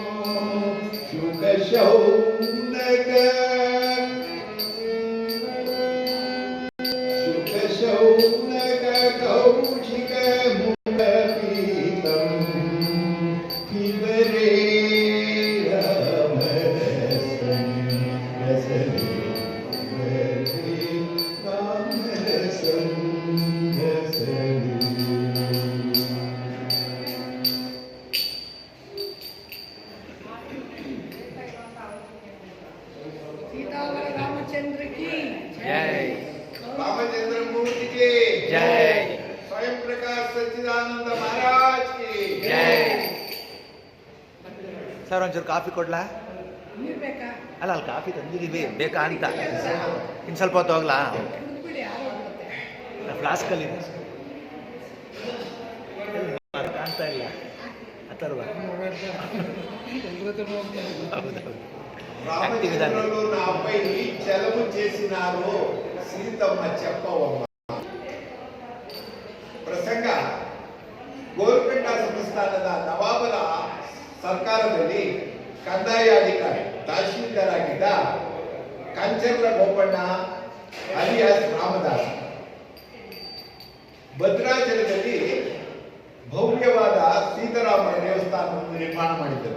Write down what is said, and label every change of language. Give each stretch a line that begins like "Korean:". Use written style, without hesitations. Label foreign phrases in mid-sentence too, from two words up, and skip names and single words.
Sanskrit: शुकशौनक शुकशौनक कौशिक मुखपीतं पिबरे रामरसं रसने पिबरे रामरसं रसने
Hindi: सीतावर रामचंद्र की जय रामचंद्र मूर्ति की जय स्वयं प्रकाश सच्चिदानंद महाराज की
Kannada: जय ಸರ್ ಒಂಚೂರು ಕಾಫಿ ಕೊಡ್ಲಾ ನೀರು ಬೇಕಾ ಅಲ್ಲ ಅಲ್ಲಿ ಕಾಫಿ ತಂದಿದ್ದೀವಿ ಬೇಕಾ ಅಂತ ಇನ್ನು ಸ್ವಲ್ಪ ಹೊತ್ತು ಹೋಗ್ಲಾ ಕುಡಿದ್ಬಿಡಿ ಆರೋಗ್ಯತೆ ಫ್ಲಾಸ್ಕಲ್ಲಿ ಕಾಣ್ತಾ ಇಲ್ಲ ಅಥರ್ವ ಹೌದೌದು
Telugu: రామచంద్రులు నాపై చలము చేసినారు సీతమ్మ చెప్పవమ్మ
Kannada: ಪ್ರಸಂಗ ಗೋಲ್ಕೊಂಡ ಸಂಸ್ಥಾನದ ನವಾಬರ ಸರ್ಕಾರದಲ್ಲಿ ಕಂದಾಯ ಅಧಿಕಾರಿ ತಹಶೀಲ್ದಾರ್ ಆಗಿದ್ದ ಕಂಚರ್ಲ ಗೋಪಣ್ಣ ಅಲಿಯಾಸ್ ರಾಮದಾಸ್ ಭದ್ರಾಚಲದಲ್ಲಿ ಭವ್ಯವಾದ ಸೀತಾರಾಮನ ದೇವಸ್ಥಾನವನ್ನು ನಿರ್ಮಾಣ ಮಾಡಿದ್ದರು.